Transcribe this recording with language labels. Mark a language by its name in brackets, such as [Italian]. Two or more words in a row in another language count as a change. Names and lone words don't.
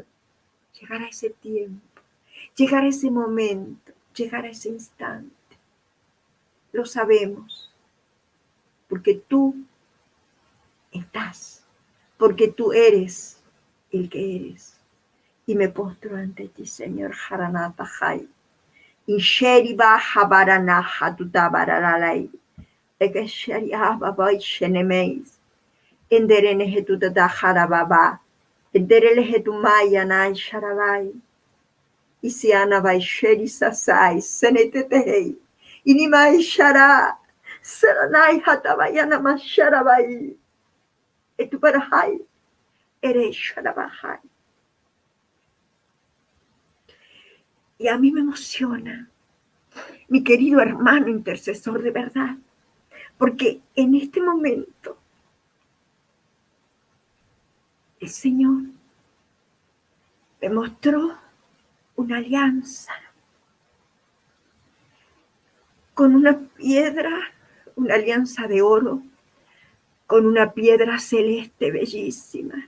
[Spanish] Llegará ese tiempo, llegará ese momento, llegará ese instante. Lo sabemos, porque tú estás, porque tú eres el que eres. Y me postro ante ti, Señor. Haranata Jai. Insheri baja baranaja tutabaralai. Ekesheri ababai shenemeis. Endereneje tutata baba. Endereleje tu maya nai sharabai. Isiana vai sheri sasai. Senetetehei. Inimai shara. Seranai hatabayana masharabai. Etubarahai. Ere sharabahai. Y a mí me emociona, mi querido hermano intercesor de verdad, porque en este momento el Señor me mostró una alianza con una piedra, una alianza de oro, con una piedra celeste bellísima.